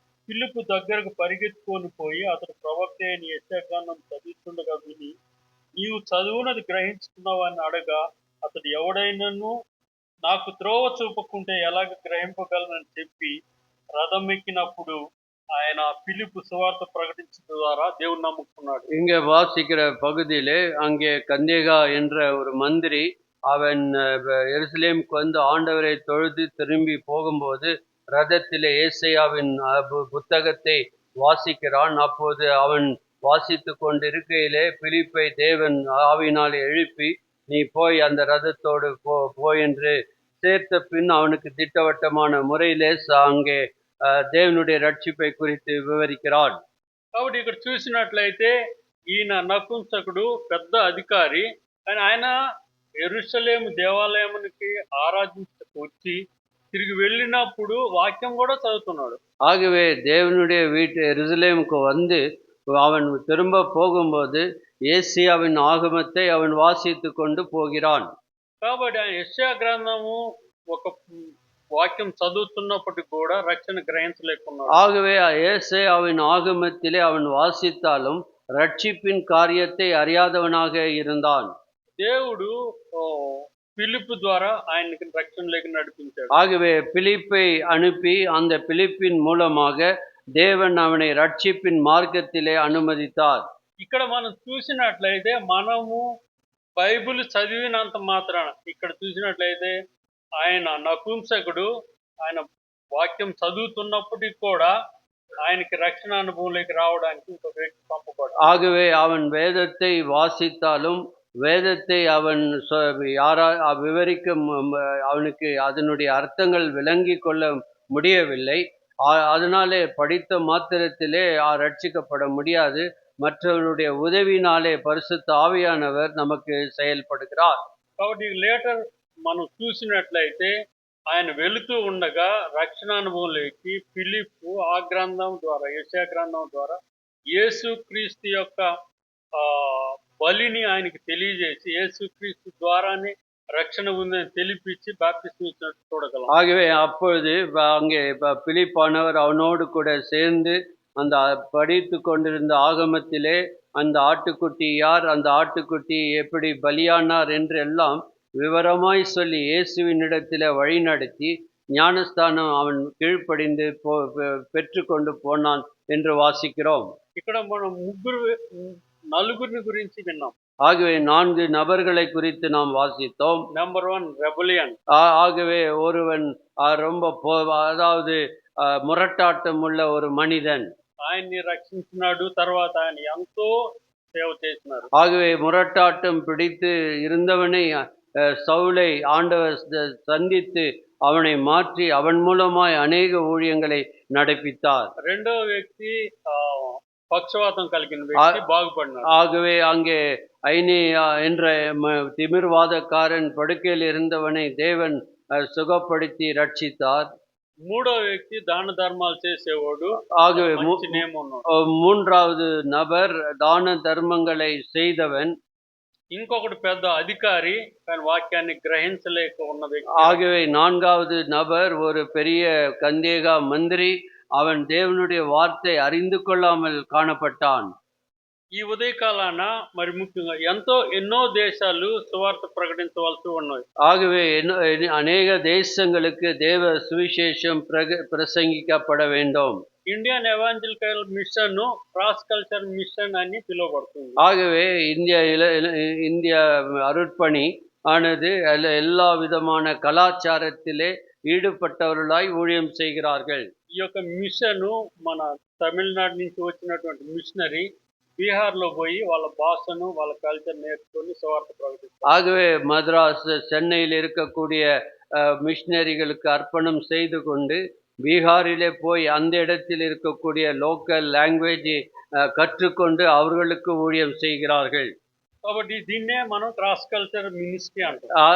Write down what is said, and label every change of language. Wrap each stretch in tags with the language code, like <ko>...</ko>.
<te>ఫిలిప్పు దగ్గరకు పరిగెత్తుకొని పోయి అతడు ప్రవక్త అయిన యెషయా గ్రంథం చదువుతుండగా విని నీవు చదువునది గ్రహించుకున్నావని అడగా అతడు ఎవడైనను నాకు త్రోవ చూపకుంటే ఎలాగ గ్రహింపగలనని చెప్పి రథం ఎక్కినప్పుడు ఆయన పిలుపు సువార్త ప్రకటించడం ద్వారా దేవుని నమ్ముకున్నాడు.</te> <ta>இங்கே வாசிக்கிற பகுதியிலே அங்கே கந்தேகா என்ற ஒரு மந்திரி அவன் எருசலேமுக்கு வந்து ஆண்டவரை தொழுது திரும்பி போகும்போது ரதத்திலே ஏசாயாவின் புத்தகத்தை வாசிக்கிறான். அப்போது அவன் வாசித்து கொண்டிருக்கையிலே பிலிப்பை தேவன் ஆவியினால் எழுப்பி நீ போய் அந்த ரதத்தோடு போ என்று சேர்த்த பின் அவனுக்கு திட்டவட்டமான முறையிலே அங்கே</ta> <te>దేవునుடைய రక్షిపై</te> <ta>குறித்து వివరిக்கிறான்.</ta> <te>కాబట్టి ఇక్కడ చూసినట్లయితే ఈయన నపుంసకుడు పెద్ద అధికారి, కానీ ఆయన యెరూషలేము దేవాలయానికి ఆరాధించకు వచ్చి తిరిగి వెళ్ళినప్పుడు వాక్యం కూడా చదువుతున్నాడు.</te> <ta>ஆகவே தேவனுடைய வீட்டு எருசலேமுக்கு வந்து அவன் திரும்ப போகும்போது ஏசியாவின் ஆகமத்தை அவன் வாசித்து கொண்டு போகிறான்.</ta> <te>కాబట్టి ఆయన యెషయా గ్రంథము ఒక వాక్యం చదువుతున్నప్పటికీ కూడా రక్షణ గ్రహించలేకున్నాడు.</te> <ta>ஆகவே ஏசாயாவின் ஆகமத்திலே அவன் வாசித்தாலும் ரட்சிப்பின் காரியத்தை அறியாதவனாக இருந்தான்.</ta> <te>దేవుడు பிலிப்பு ద్వారా ఆయనకి రక్షణలోకి నడిపించాడు.</te> <ta>ஆகவே பிலிப்பை அனுப்பி அந்த பிலிப்பின் மூலமாக தேவன் அவனை ரட்சிப்பின் మార్గத்திலே అనుమதித்தார்.</ta> <te>ఇక్కడ మనం చూసినట్లయితే మనము బైబిల్ చదివినంత మాత్రాన ఇక్కడ చూసినట్లయితే ఆయన నపుంసకుడు ఆయన వాక్యం చదువుతున్నప్పటికీ కూడా ఆయనకి రక్షణ అనుభవంలోకి రావడానికి ఇంకొక వ్యక్తి పంపబడ్డాడు.</te> <ta>ஆகவே அவன் வேதத்தை வாசித்தாலும் வேதத்தை அவன் விவரிக்க அவனுக்கு அதனுடைய அர்த்தங்கள் விளங்கிக் கொள்ள முடியவில்லை. அதனாலே படித்த மாத்திரத்திலே ரட்சிக்கப்பட முடியாது. மற்றவருடைய உதவியினாலே பரிசுத்த ஆவியானவர் நமக்கு செயல்படுகிறார்.</ta> <te>కాబట్టి లేటర్ మనం చూసినట్లయితే ఆయన వెళుతూ ఉండగా రక్షణ అనుభవంలోకి ఫిలిప్పు ఆ గ్రంథం ద్వారా యెషయా గ్రంథం ద్వారా యేసుక్రీస్తు యొక్క ఆ, బలిని ఆయనకి తెలియజేసి యేసుక్రీస్తు ద్వారానే రక్షణ ఉందని తెలిపించి బాప్తిస్మం ఇచ్చినట్టు చూడగలం.</te> <ta>ஆகவே அப்பொழுது அங்கே பிலிப்பானவர் அவனோடு கூட சேர்ந்து அந்த படித்து கொண்டிருந்த ஆகமத்திலே அந்த ஆட்டுக்குட்டி யார், அந்த ஆட்டுக்குட்டி எப்படி பலியானார் என்று எல்லாம் விவரமாய் சொல்லி இயேசுவினிடத்திலே வழி நடத்தி ஞானஸ்தானம் அவன் கீழ்ப்படிந்து பெற்றுக்கொண்டு போனான் என்று வாசிக்கிறோம்.</ta> <te>ఇక్కడ మనం నలుగురిని గురించి విన్నాం.</te> <ta>ஆகவே 4 நபர்களை குறித்து நாம் வாசித்தோம்.</ta> <te>Number 1 rebellion.</te> <ta>ஆகவே ஒருவன் ரொம்ப அதாவது முரட்டாட்டம் உள்ள ஒரு மனிதன்.</ta> <te>ఆయన్ని రక్షించినాడు, తర్వాత ఆయన ఎంతో సేవ చేసినారు.</te> <ta>ஆகவே முரட்டாட்டம் பிடித்து இருந்தவனை சவுலை ஆண்டவர் சந்தித்து அவனை மாற்றி அவன் மூலமாய் அநேக ஊழியங்களை நடப்பித்தார்.</ta> <te>రెండో వ్యక్తి పక్షవాతం కలిగిన వ్యక్తి బాగుపడినాడు.</te> <ta>ஆகவே அங்கே ஐனேயா என்ற திமிர்வாதக்காரன் படுக்கையில் இருந்தவனை தேவன் சுகப்படுத்தி ரட்சித்தார்.</ta> <te>మూడో వ్యక్తి దాన ధర్మాలు చేసేవాడు.</te> <ta>ஆகவே மூன்றாவது நபர் தான தர்மங்களை செய்தவன்.</ta> <te>ఇంకొకటి పెద్ద అధికారి కానీ వాక్యాన్ని గ్రహించలేక ఉన్న వ్యక్తి.</te> <ta>ஆகவே 4வது நபர் ஒரு பெரிய கந்தேகா மந்திரி. அவன் தேவனுடைய வார்த்தை அறிந்து கொள்ளாமல் காணப்பட்டான்.</ta> <te>ఈ ఉదయకాలాన మరి ముఖ్యంగా ఎన్నో దేశాలు సువార్త ప్రకటించవలసి ఉన్నాయి.</te> <ta>ஆகவே அநேக தேசங்களுக்கு தேவ சுவிசேஷம் பிரசங்கிக்கப்பட வேண்டும்.</ta> <te>Indian evangelical machine cross culture machine అని పిలువబడుతుంది.</te> <ta>ஆகவே இந்திய அருட்பணி ஆனது எல்லா விதமான கலாச்சாரத்திலே ஈடுபட்டவர்களாய் ஊழியம் செய்கிறார்கள்.</ta> <te>ఈ యొక్క మిషన్ మన తమిళనాడు నుంచి వచ్చినటువంటి మిషనరీ బీహార్లో పోయి వాళ్ళ భాషను వాళ్ళ కల్చర్ నేర్చుకొని సువార్త ప్రకటిస్తారు.</te> <ta>ஆகவே மദ്ராஸ் சென்னையில் இருக்கக்கூடிய மிஷனரிகளுக்கு அர்ப்பணம் செய்து கொண்டு பீகாரிலே போய் அந்த இடத்தில் இருக்கக்கூடிய லோக்கல் லாங்குவேஜை கற்றுக்கொண்டு அவர்களுக்கு ஊழியம் செய்கிறார்கள்.</ta> <te>కాబట్టి దీన్నే మనం క్రాస్ కల్చర్ మినిస్ట్రీ అంటాం.</te>